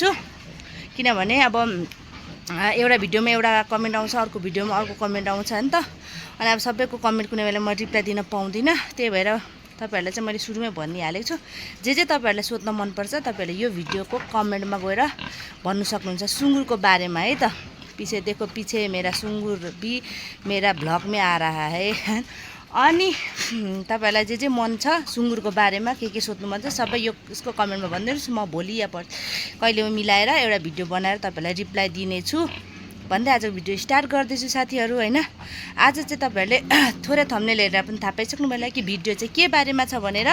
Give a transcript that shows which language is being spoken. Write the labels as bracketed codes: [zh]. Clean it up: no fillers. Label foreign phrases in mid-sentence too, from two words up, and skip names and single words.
[ne] किनभने अब एउटा भिडियोमा एउटा कमेन्ट आउँछ, अर्को भिडियोमा अर्को कमेन्ट आउँछ नि त। अनि अब सबैको कमेन्ट कुनै बेला म रिप्लाई दिन पाउँदिनँ। त्यही भएर तपाईँहरूलाई चाहिँ मैले सुरुमै भनिहालेको छु, जे तपाईँहरूलाई सोध्न मनपर्छ तपाईँहरूले यो भिडियोको कमेन्टमा गएर भन्नु सक्नुहुन्छ सुँगुरको बारेमा है त। [hi] पीछे मेरा सुँगुर भी मेरा भ्लग में आ रहा है। [ne] अनि तपाईँहरूलाई जे मन छ सुँगुरको बारेमा के सोध्नु मन छ सबै यसको कमेन्टमा भनिदिनुहोस्। म भोलि या कहिले मिलाएर एउटा भिडियो बनाएर तपाईँहरूलाई रिप्लाई दिनेछु भन्दै आजको भिडियो स्टार्ट गर्दैछु साथीहरू हैन। आज चाहिँ तपाईँहरूले थोरै थम्बनेल हेरेर पनि थाहा पाइसक्नु भयो कि भिडियो चाहिँ के बारेमा छ भनेर।